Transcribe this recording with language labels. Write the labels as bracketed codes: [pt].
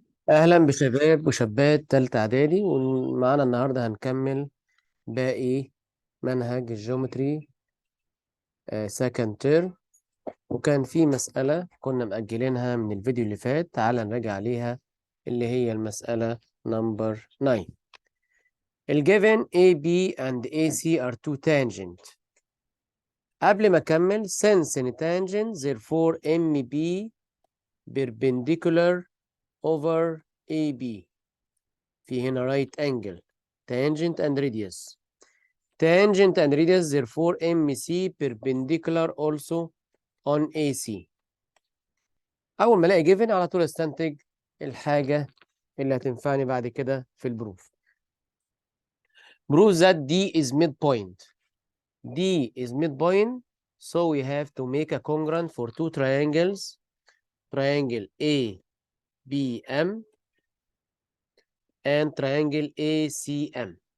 [ar] أهلا بشباب وشابات تالتة إعدادي، ومعانا النهاردة هنكمل باقي منهج الجيومتري سكند تيرم. وكان في مسألة كنا مأجلينها من الفيديو اللي فات، تعال نراجع عليها، اللي هي المسألة نمبر 9. الجيفن [en] AB and AC are two tangent. [ar] قبل ما أكمل [en] since any tangent therefore MB perpendicular over AB. [ar] في هنا [en] right angle tangent and radius. Tangent and radius therefore MC perpendicular also on AC. [ar] أول ما ألاقي given على طول استنتج الحاجة اللي هتنفعني بعد كده في البروف. [en] Prove that D is midpoint. D is midpoint, so we have to make a congruent for two triangles. Triangle ABM and triangle ACM.